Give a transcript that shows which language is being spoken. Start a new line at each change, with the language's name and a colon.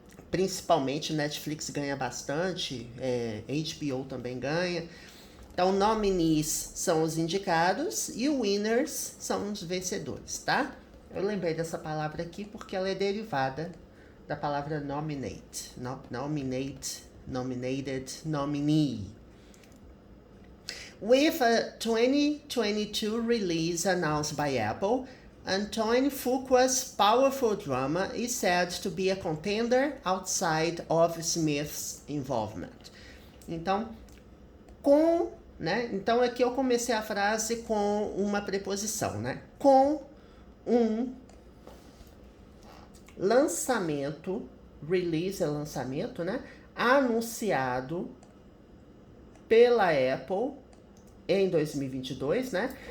Portuguese: Principalmente Netflix ganha bastante, HBO também ganha. Então, nominees são os indicados e winners são os vencedores, tá? Eu lembrei dessa palavra aqui porque ela é derivada da palavra nominate.
English: Nominated, nominee. With a 2022 release announced by Apple, Antoine Fuqua's powerful drama is said to be a contender outside of Smith's involvement.
Portuguese: Então, né? Então aqui eu comecei a frase com uma preposição, né? Com um lançamento, release é lançamento, né? Anunciado pela Apple em 2022, né?